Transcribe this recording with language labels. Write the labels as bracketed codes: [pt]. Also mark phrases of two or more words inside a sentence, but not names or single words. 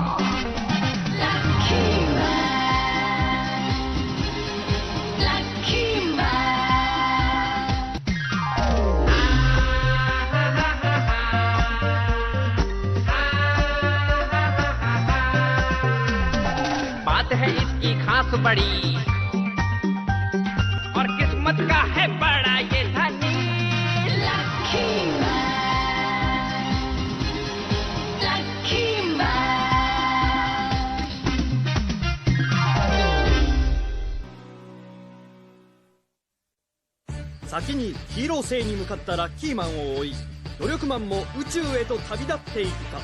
[hi] लकी मैन, लकी मैन। बात है इसकी खास बड़ी और किस्मत का है बड़ा ये धनी। लकी [ja] 先にヒーロー星に向かったラッキーマンを追い、努力マンも宇宙へと旅立っていった。